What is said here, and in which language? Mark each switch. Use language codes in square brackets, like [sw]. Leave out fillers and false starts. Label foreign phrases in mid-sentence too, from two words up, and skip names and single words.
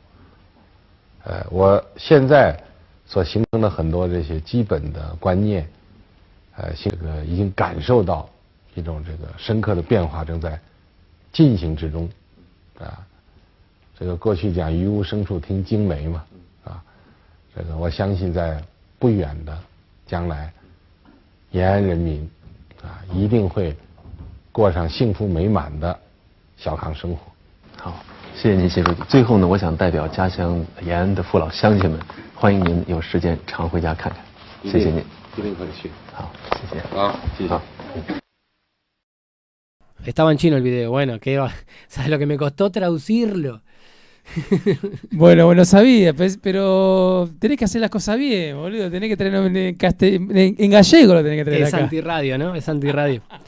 [zh] 我现在所形成的很多这些基本的观念，这个已经感受到一种这个深刻的变化正在进行之中，这个过去讲于无声处听惊梅嘛，这个我相信在不远的将来，延安人民一定会过上幸福美满的小康生活。好，谢谢您，谢书记。最后呢，我想代表家乡延安的父老乡亲们，欢迎您有时间常回家看看。谢谢您，一定会去。好，谢谢。好，谢谢。好。 [es] Estaba en chino el video. Bueno, ¿sabes lo que me costó traducirlo? Bueno, sabía, pero tenés que hacer las cosas bien, boludo. Tenés que traerlo en gallego, lo tenés que traer Es acá. antirradio, ¿no? Es antirradio.